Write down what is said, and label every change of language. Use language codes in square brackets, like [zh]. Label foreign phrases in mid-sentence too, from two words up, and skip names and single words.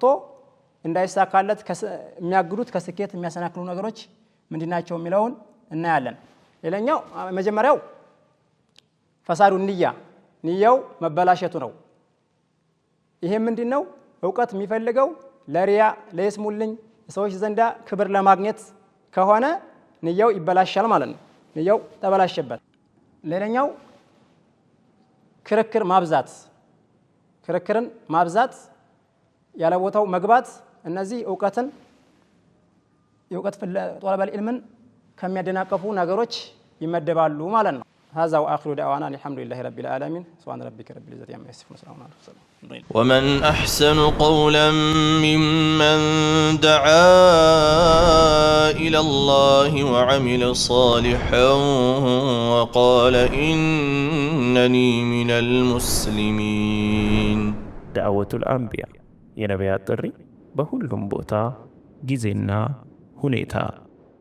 [am] እንዳይሳካለት የሚያግዱት ከስኬት የሚያሰናክሉ ነገሮች ምንድናቸው የሚለውን እናያለን ሌላኛው መጀመሪያው ፈሳዱ ንያው መበላሸቱ ነው ይሄ ምንድነው ዕውቀት የሚፈልገው ለሪያ ለይስሙልኝ ሰዎች ዘንዳ ክብር ለማግኘት ከሆነ ንያው ይበላሻል ማለት ነው ንያው ተበላሸበት ሌላኛው ክርክርን ማብዛት ያለ ቦታው መግባት እነዚህ ዕውቀት [ar] طلب العلم [am] ከሚያደናቀፉ ነገሮች ይመደባሉ ማለት ነው [ar] هذا واخر دعوانا الحمد لله رب العالمين سبحان ربك رب العزه عما يصفون وسلام على المرسلين ومن أحسن قولا ممن دعا إلى الله وعمل صالحا وقال إنني من المسلمين دعوة الأنبياء [am] የነቢያት ጥሪ በሁሉም ቦታ ጊዜና ሁኔታ